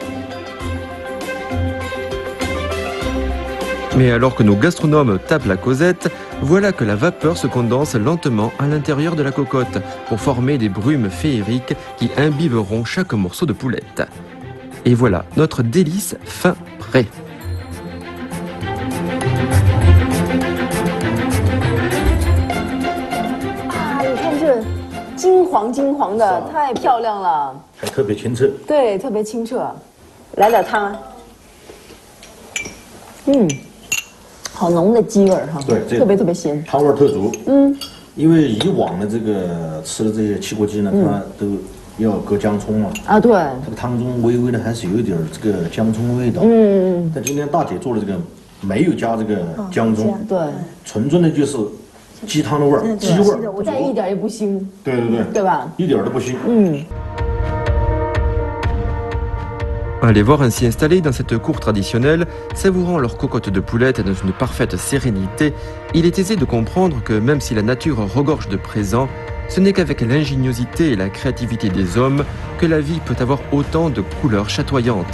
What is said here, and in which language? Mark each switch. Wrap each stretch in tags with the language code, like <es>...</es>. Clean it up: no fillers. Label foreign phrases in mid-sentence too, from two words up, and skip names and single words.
<fr>Mais alors que nos gastronomes tapent la causette, voilà que la vapeur se condense lentement à l'intérieur de la cocotte pour former des brumes féeriques qui imbiberont chaque morceau de poulette. Et voilà notre délice fin prêt.</fr> <zh>Très 漂亮了，还特别清澈。对，特别清澈。来点汤，好浓的鸡味儿哈，对，特别鲜，汤味特足。因为以往的这个吃的这些汽锅鸡呢，它都要搁姜葱嘛。啊，对。这个汤中微微的还是有一点这个姜葱味道。但今天大姐做的这个没有加这个姜葱，对，纯正的就是鸡汤的味儿，鸡味儿，但一点也不腥。对吧？一点都不腥。</zh> <fr>À les voir ainsi installés dans cette cour traditionnelle, savourant leur cocotte de poulette dans une parfaite sérénité, il est aisé de comprendre que même si la nature regorge de présents, ce n'est qu'avec l'ingéniosité et la créativité des hommes que la vie peut avoir autant de couleurs chatoyantes.</fr>